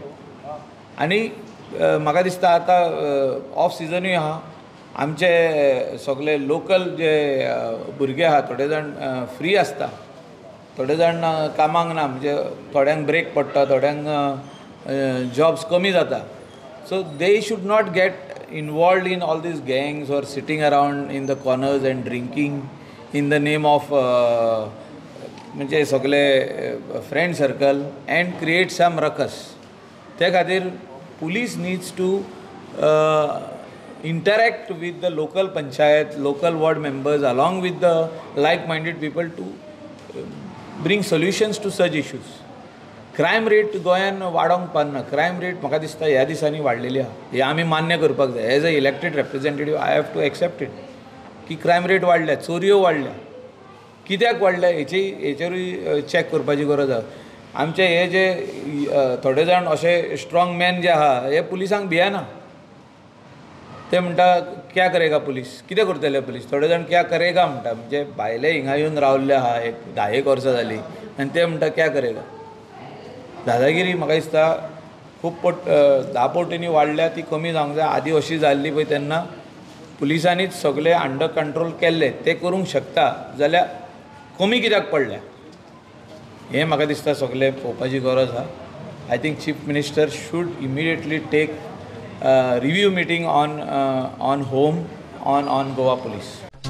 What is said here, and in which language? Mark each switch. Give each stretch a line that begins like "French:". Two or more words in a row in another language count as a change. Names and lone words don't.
Konkani: आनी म्हाका दिसता आतां ऑफ सिजनूय आहा आमचे सगळे लोकल जे भुरगे आहा थोडे जाण फ्री आसता थोडे जाण कामाक ना म्हणजे थोड्यांक ब्रेक पडटा थोड्यांक जॉब्स कमी जाता
English: so they should not get involved in all these gangs or sitting around in the corners and drinking in the name of
Konkani: म्हणजे सगळे
English: friend circle and create some ruckus
Konkani: त्या खातीर
English: police needs to interact with the local panchayat, local ward members along with the like-minded people to bring solutions to such issues. Crime rate
Konkani: गोंयान वाडोंक पावना
English: crime rate
Konkani: म्हाका दिसता ह्या दिसांनी वाडलेली आहा हे आमी मान्य करपाक जाय
English: as an elected representative I have to accept it
Konkani: की
English: crime rate
Konkani: वाडल्या चोरयो वाडल्या कित्याक वाडल्या हेचेरूय चॅक करपाची गरज आहा आमचे हे जे थोडे जाण अशे
English: strong man
Konkani: जे आहा हे पुलिसांक भियेना ते म्हणटा क्या करेगा पुलीस कितें करतले पुलीस थोडे जाण
Hindi: क्या करेगा
Konkani: म्हणटा म्हणजे भायले हिंगा येवन रावल्ले आहा एक 10 वर्सां जालीं आनी ते म्हणटा
Hindi: क्या करेगा
Konkani: दादागिरी म्हाका दिसता खूब 10 पटींनी वाडल्या ती कमी जावंक जाय आदी अशी जाल्ली पळय तेन्ना पुलिसांनीच सगळे
English: under control
Konkani: केल्ले ते करूंक शकता जाल्यार कमी कित्याक पडल्या हें म्हाका दिसता सगळे पळोवपाची गरज आहा
English: I think Chief Minister should immediately take review meeting on Goa Police.